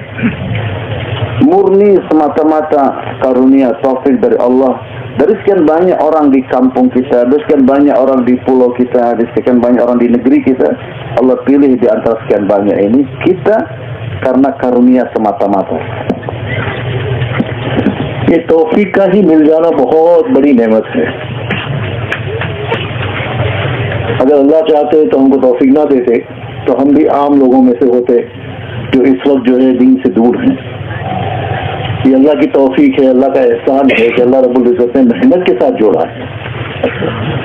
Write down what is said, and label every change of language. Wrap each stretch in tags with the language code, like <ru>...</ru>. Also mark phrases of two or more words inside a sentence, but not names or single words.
<id>Murni semata-mata karunia taufik dari Allah. Dari sekian banyak orang di kampung kita, dari sekian banyak orang di pulau kita, dari sekian banyak orang di negeri kita, Allah pilih di antara sekian banyak ini kita karena karunia semata-mata.</id> <hi>ये तौफीक का ही मिल जाना बहुत बड़ी नेमत है। अगर अल्लाह चाहते तो हमको तौफीक ना देते तो हम भी आम लोगों में से होते जो इस वक्त जो है दीन से दूर हैं। ये अल्लाह की तौफीक है, अल्लाह का एहसान है कि अल्लाह रब्बुल इज़्ज़त ने मेहनत के साथ जोड़ा है।</hi>